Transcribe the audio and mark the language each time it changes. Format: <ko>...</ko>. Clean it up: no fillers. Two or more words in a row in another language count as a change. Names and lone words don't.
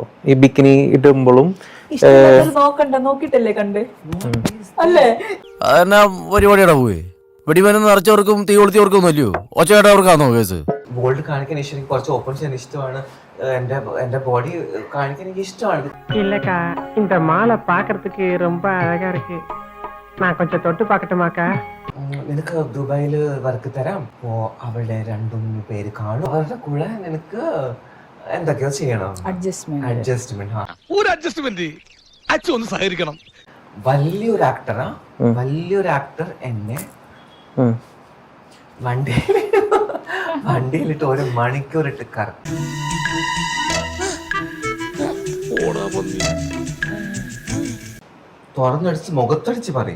<ml>ഈ ബിക്കിനി ഇടുമ്പോഴും നോക്കിട്ടല്ലേ കണ്ട് അല്ലേ? അതെന്നാ പരിപാടിയുടെ പോയി വെടിമരുന്ന് നിറച്ചവർക്കും തീ കൊളുത്തിയവർക്കും ഒന്നുമല്ലയോ? ഒച്ചയായിട്ടവർക്കാണോ കേസ്? ബോൾഡ് കാണിക്കാൻ ഇഷ്ടം, കുറച്ച് ഓപ്പൺ ചെയ്യാൻ ഇഷ്ടമാണ്. എന്റെ ബോഡി കാണിക്കാൻ എനിക്ക് ഇഷ്ടമാണ്.</ml> <ta>இல்லக்கா இந்த மாலை பாக்குறதுக்கு ரொம்ப அழகா இருக்கு. நான் கொஞ்சம் தொட்டு பார்க்கட்டுமாக்கா?</ta> <ml>നിനക്ക് ദുബായില് വർക്ക് തരാം. അവിടെ 2 പേര് കാണും. അവരുടെ കൂടെ നിനക്ക് എന്തൊക്കെയോ ചെയ്യണം. അഡ്ജസ്റ്റ്മെന്റ്. ഒരു അഡ്ജസ്റ്റ്മെന്റ് അച്ഛൻ സഹകരിക്കണം. വലിയൊരു ആക്ടർ എന്നെ വണ്ടിയിലിട്ട് 1 മണിക്കൂർ ഇട്ട് കറക്റ്റ് തുറന്നടിച്ച് മുഖത്തടിച്ച് പറയും.</ml>